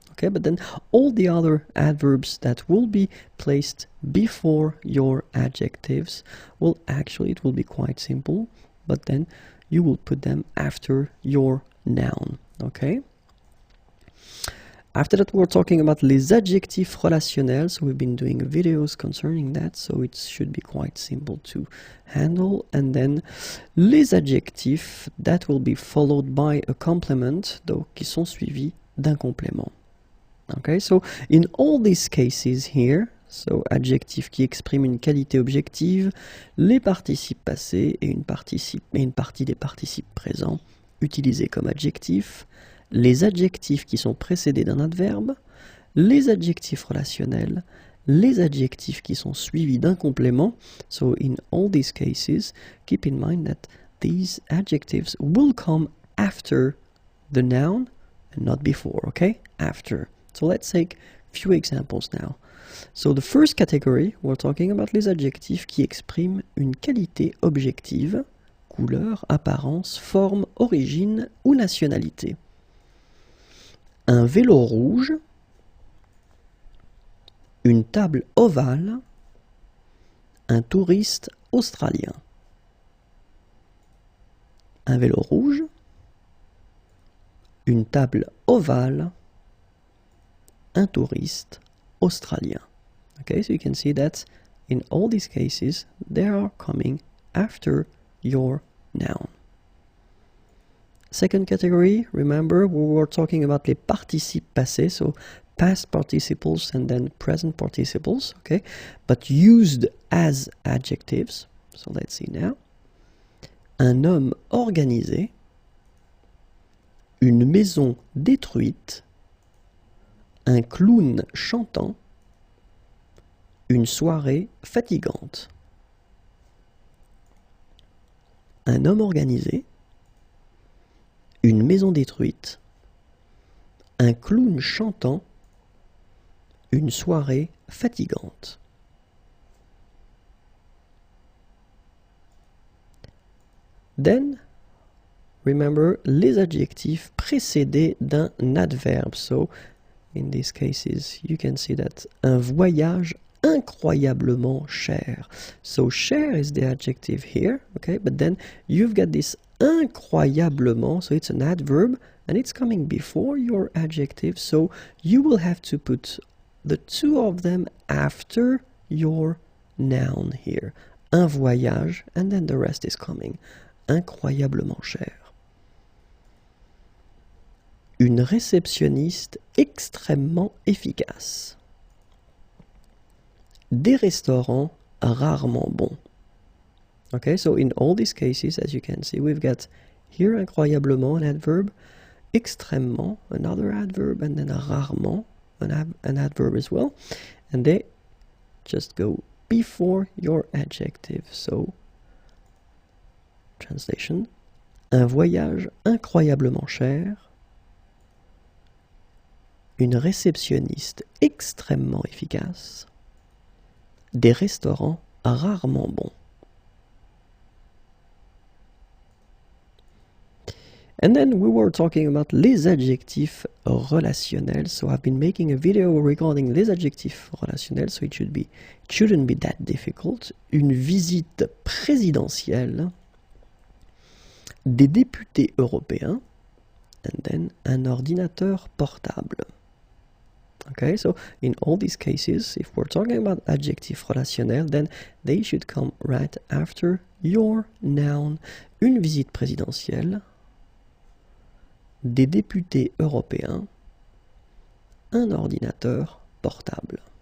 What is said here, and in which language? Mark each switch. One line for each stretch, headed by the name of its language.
English: Okay, but then all the other adverbs that will be placed before your adjectives, well, actually it will be quite simple, but then you will put them after your noun. Okay. After that, we're talking about
French: les adjectifs relationnels.
English: So we've been doing videos concerning that, so it should be quite simple to handle. And then les adjectifs that will be followed by a complement,
French: donc qui sont suivis d'un complément.
English: Okay, so in all these cases here, so
French: adjectif qui exprime une qualité objective, les participes passés et une partie des participes présents utilisés comme adjectifs, les adjectifs qui sont précédés d'un adverbe, les adjectifs relationnels, les adjectifs qui sont suivis d'un complément.
English: So in all these cases, keep in mind that these adjectives will come after the noun and not before, okay? After. So let's take a few examples now. So the first category, we're talking about
French: les adjectifs qui expriment une qualité objective, couleur, apparence, forme, origine ou nationalité. Un vélo rouge, une table ovale, un touriste australien. Un vélo rouge, une table ovale, un touriste australien.
English: Okay, so you can see that in all these cases, they are coming after your noun. Second category, remember, we were talking about
French: les participes passés,
English: so past participles and then present participles, okay, but used as adjectives. So let's see now.
French: Un homme organisé, une maison détruite, un clown chantant, une soirée fatigante. Un homme organisé, une maison détruite, un clown chantant, une soirée fatigante.
English: Then, remember
French: les adjectifs précédés d'un adverbe.
English: So, in these cases, you can see that
French: un voyage incroyablement cher.
English: So, cher is the adjective here, okay? But then you've got this incroyablement, so it's an adverb, and it's coming before your adjective, so you will have to put the two of them after your noun here.
French: Un voyage,
English: and then the rest is coming.
French: Incroyablement cher. Une réceptionniste extrêmement efficace. Des restaurants rarement bons.
English: Okay, so in all these cases, as you can see, we've got here incroyablement, an adverb, extrêmement, another adverb, and then rarement, an adverb as well. And they just go before your adjective. So, translation,
French: un voyage incroyablement cher, une réceptionniste extrêmement efficace, des restaurants rarement bons.
English: And then we were talking about
French: les adjectifs relationnels.
English: So I've been making a video regarding
French: les adjectifs relationnels,
English: so it shouldn't be that difficult.
French: Une visite présidentielle, des députés européens,
English: and then
French: un ordinateur portable.
English: Okay, so in all these cases, if we're talking about adjectif relationnel, then they should come right after your noun.
French: Une visite présidentielle, des députés européens, un ordinateur portable.